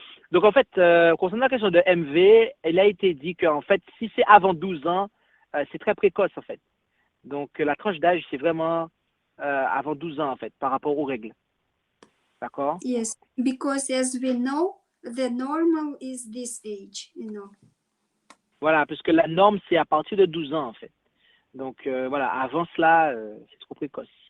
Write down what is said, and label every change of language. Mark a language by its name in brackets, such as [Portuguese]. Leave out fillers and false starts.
[French] Donc, en fait, concernant la question de MV, il a été dit qu'en fait, si c'est avant 12 ans, c'est très précoce, en fait. Donc, la tranche d'âge, c'est vraiment avant 12 ans, en fait, par rapport aux règles. D'accord? [English] Yes, because as we know, the normal is this age, [French] Voilà, puisque la norme, c'est à partir de 12 ans, en fait. Donc, voilà, avant cela, c'est trop précoce.